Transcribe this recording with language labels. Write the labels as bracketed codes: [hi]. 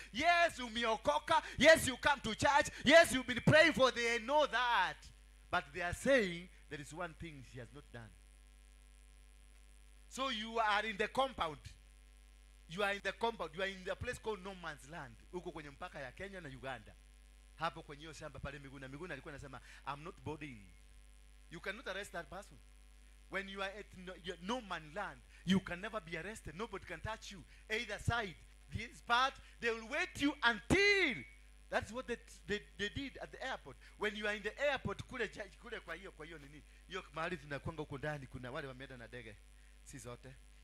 [en] Yes, you meokoka. Yes, you come to church. Yes, you've been praying for. They know that. But they are saying there is one thing she has not done. So you are in the compound. You are in the compound, you are in the place called no man's land. [sw] Huko kwenye mpaka ya Kenya na Uganda. Hapo kwenye hiyo shamba pale Miguna alikuwa anasema, [en] I'm not boarding. You cannot arrest that person. When you are at no man land, you can never be arrested. Nobody can touch you. Either side. This part, they will wait you until. That's what they did at the airport. When you are in the airport, [sw] kule kwa hiyo nini? Hiyo mahali tunakwanga huko ndani kuna wale wameenda na ndege. Si zote.